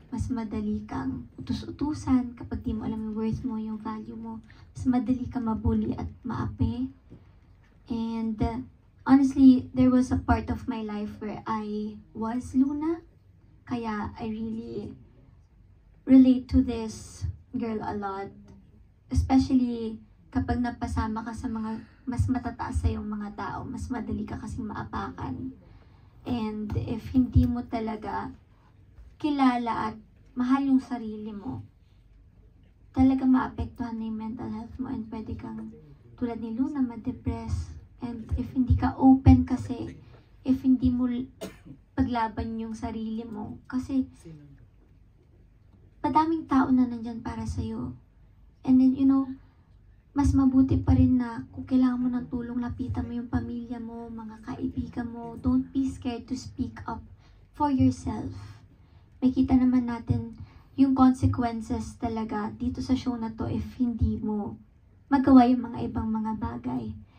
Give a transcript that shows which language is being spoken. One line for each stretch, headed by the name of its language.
Filipino: Mas madali kang utus-utusan kapag di mo alam yung worth mo, yung value mo. Mas madali ka mabully at maapi.
English: And honestly, there was a part of my life where I was Luna.
Filipino: Kaya
English: I really relate to this girl a lot.
Filipino: Especially kapag napasama ka sa mga mas matataas sa yung mga tao, mas madali ka kasing maapakan. And if hindi mo talaga kilala at mahal yung sarili mo, talaga maapektuhan na yung mental health mo and pwede kang tulad ni Luna ma-depress. And if hindi ka open kasi, if hindi mo paglaban yung sarili mo, kasi madaming tao na nandyan para sa'yo.
English: And then, you know,
Filipino: mas mabuti pa rin na kung kailangan mo ng tulong, lapitan mo yung pamilya mo, mga kaibigan mo.
English: Don't be scared to speak up for yourself.
Filipino: Makita naman natin yung consequences talaga dito sa show na to if hindi mo magawa yung mga ibang mga bagay.